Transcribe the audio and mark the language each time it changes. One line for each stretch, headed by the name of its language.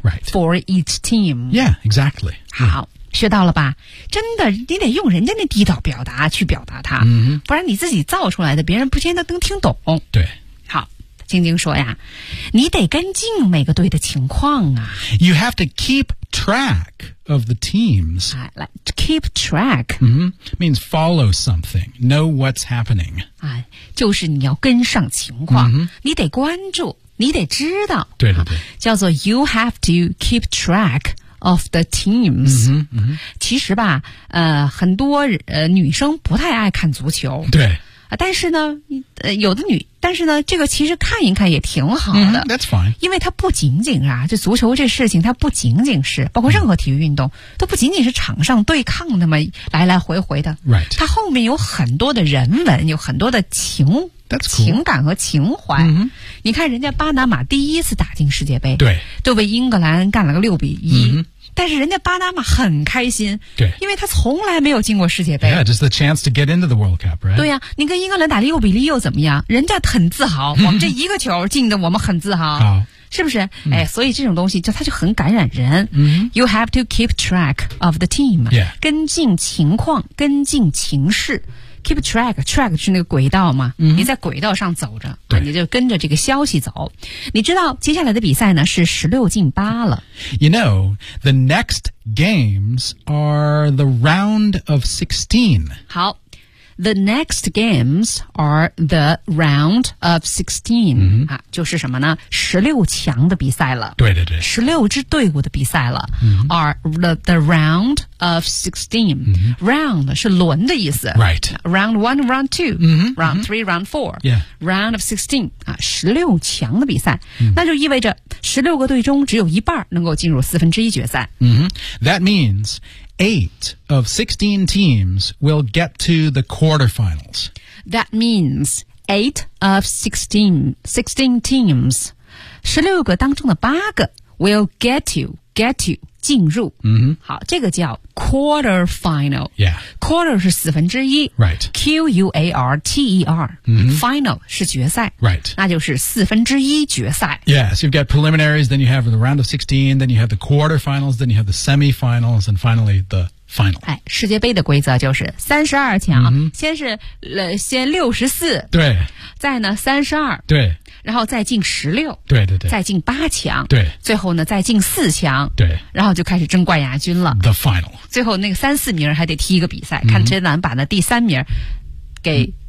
English: right. for each team. Yeah, exactly.
Chinese: 好。学到了吧真的你得用人家那地道表达去表达它、不然你自己造出来的别人不见得能听懂对好晶晶说呀你得跟进每个队的情况啊
English: You have to keep track of the teams Keep track、 means follow something Know what's happening、
Chinese: 就是你要跟上情况、你得关注你得知道对对对
English: 叫做 You have to keep trackOf the teams.
Chinese: 其实吧很多女生不太爱看足球。对。但是呢有的女但是呢这个其实看一看也挺好的。
English: That's fine.
Chinese: 因为它不仅仅啊这足球这事情它不仅仅是包括任何体育运动都不仅仅是场上对抗那么来来回回的。
English: Right.
Chinese: 它后面有很多的人文有很多的情。
English: That's cool.
Chinese: 情感和情怀、
English: mm-hmm.
Chinese: 你看人家巴拿马第一次打进世界杯对就被英格兰干了个6-1、
English: mm-hmm.
Chinese: 但是人家巴拿马很开心对因为他从来没有进过世界杯
English: Yeah, just the chance to get into the World Cup, right?
Chinese: 对呀、你跟英格兰打6-0又怎么样人家很自豪我们这一个球进的我们很自豪好是不是、所以这种东西就它就很感染人、
English: You have to keep track of the team、 yeah.
Chinese: 跟进情况跟进情势
English: Keep track,
Chinese: track 是那个轨道嘛、你在轨道上走着对、你就跟着这个消息走。你知道接下来的比赛呢是16-8了。
English: You know, the next games are the round of 16. 好The next games are the round of 16.、 Mm-hmm.
Chinese: 啊、就是什么呢？十六强的比赛了。对对对。十六支队伍的比赛了、
English: mm-hmm. are the round of 16.、 Mm-hmm.
Chinese: Round 是轮的意思。
English: Right. Round 1, round 2,、 mm-hmm. round 3,、mm-hmm. round 4,、 yeah. round of 16.、
Chinese: 啊、十六强的比赛、
English: mm-hmm.
Chinese: 那就意味着十六个队中只有一半能够进入四分之一决赛。
English: Mm-hmm. That means... Eight of 16 teams will get to the quarterfinals. That means eight of 16 teams,
Chinese: 16个当中的八个
English: will get to
Chinese: 进入。嗯、mm-hmm. ，好，这个叫 quarterfinal.
English: Yeah,
Chinese: quarter 是四分之一。
English: Right. Q U A R T E R.、 Mm-hmm.
Chinese: Final 是决赛。
English: Right.
Chinese: 那就是四分之一决赛。
English: Yeah. So you've got preliminaries, then you have the round of 16, then you have the quarterfinals, then you have the semifinals, and finally the final.
Chinese: 哎，世界杯的规则就是三十二强、
English: mm-hmm.
Chinese: 先六十四。对。再呢，三十二。对。然后再进十六，对对对，再进八强，对，最后呢再进四强，对，然后就开始争冠亚军了。
English: The final，
Chinese: 最后那个三四名还得踢一个比赛，看谁能把那第三名给、